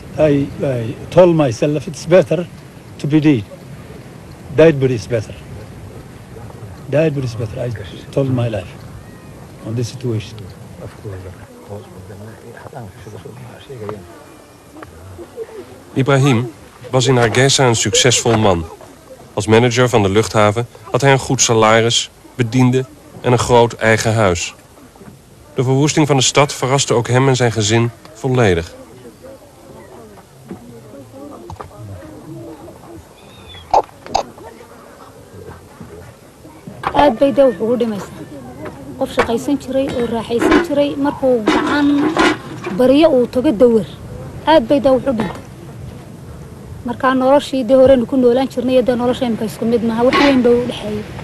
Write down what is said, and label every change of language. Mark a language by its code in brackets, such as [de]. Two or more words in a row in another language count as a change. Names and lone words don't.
[en] I told myself it's better to be dead. Dead, but it's better. Died, but it's better. I told my life on this situation. [nl] Ibrahim was in Hargeisa een succesvol man. Als manager van de luchthaven had hij een goed salaris, bedienden en een groot eigen huis. De verwoesting van de stad verraste ook hem en zijn gezin volledig. [so] aad bay dawr ugu dhimaysaa qof shaqaysan jiray oo raaxaysan jiray markuu gacan bariyo uu tago dawar aad bay daa wuxuu dhintay markaa noloshii dee horeynu ku noolaan jirnay iyo dee nolosha imika isku mid maaha wax weyn baa u dhexeeyay